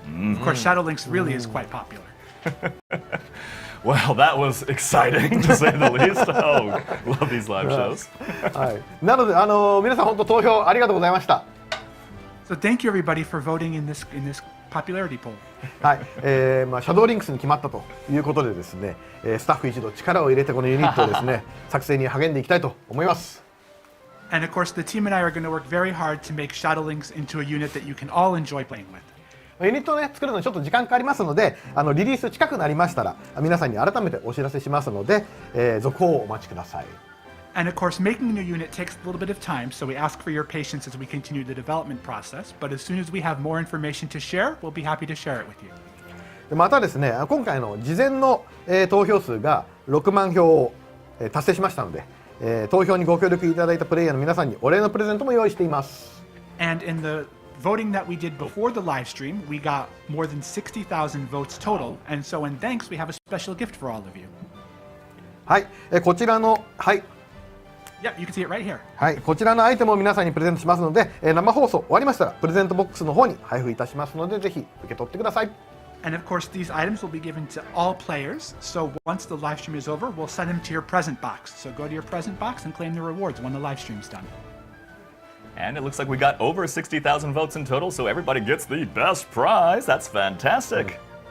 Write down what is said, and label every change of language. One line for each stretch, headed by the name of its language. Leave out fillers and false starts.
English: Of course, Shadow Links really is quite popular. Well, that was exciting to say the least. Oh, love these live shows.
Japanese: はい。なので皆さん本当投票ありがとうございました。
English: So thank you everybody for voting in this popularity poll.
Japanese: はい。シャドーリンクスに決まったということでですね、スタッフ一同力を入れてこのユニットをですね作成に励んでいきたいと思います。
English: And of course, the team and I are going to work very hard to make Shadow Links into a unit that you can all enjoy playing with.
Japanese: ユニットをね作るのにちょっと時間かかりますので、リリース近くなりましたら皆さんに改めてお知らせしますので、続報をお待ちください。
English: And of course, making a new unit takes a little bit of time, so we ask for your patience as we continue the development process. But as soon as we have more information to share, we'll be happy to share it with you.
Japanese: でまたですね、今回の事前の、投票数が6万票を、達成しましたので、投票にご協力いただいたプレイヤーの皆さんにお礼のプレゼントも用意しています。
English: And in the voting that we did before the live stream, we got more than 60,000 votes total. And so in thanks, we have a special gift for all of you.
Japanese: はい、こちらの
English: Yep, you can see it right here.
Japanese: はい、こちらのアイテムを皆さんにプレゼントしますので、生放送終わりましたらプレゼントボックスの方に配布いたしますので、ぜひ受け取ってください。
English: And of course, these items will be given to all players. So once the live stream is over, we'll send them to your present box. So go to your present box and claim the rewards when the live stream's done. And it looks like we got over 60,000 votes in total, so everybody gets the best prize. That's fantastic.